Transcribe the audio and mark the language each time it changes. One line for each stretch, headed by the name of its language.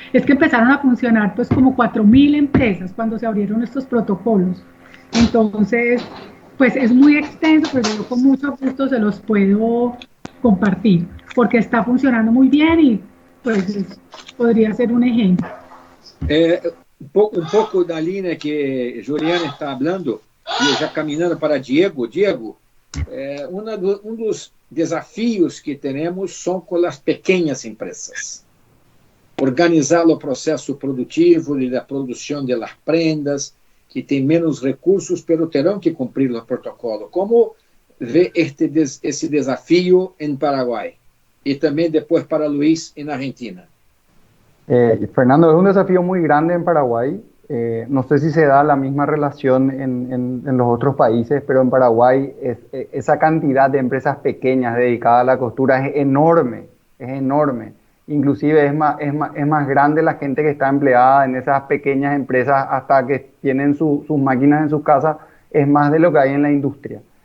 Spanish: Es que empezaron a funcionar pues como 4.000 empresas cuando se abrieron estos protocolos. Entonces pues es muy extenso, pero yo con mucho gusto se los puedo compartir, porque está funcionando muy bien y pues podría ser un ejemplo.
Portuguese: Um pouco da linha que Juliana está falando, e já caminhando para Diego. Diego, dos desafios que temos são com as pequenas empresas. Organizar o processo produtivo e da produção
Spanish: de las prendas,
Portuguese: que tem menos recursos, pero terão que cumprir o protocolo. Como vê esse desafio em Paraguai? E também depois para Luis
Spanish: en Argentina. Fernando, es un desafío muy grande en Paraguay. No sé si se da la misma relación en los otros países, pero en Paraguay esa cantidad de empresas pequeñas dedicadas a la costura es enorme, es enorme. Inclusive es más grande la gente que está empleada en esas pequeñas empresas hasta que tienen sus máquinas en sus casas, es más de lo que hay en la industria.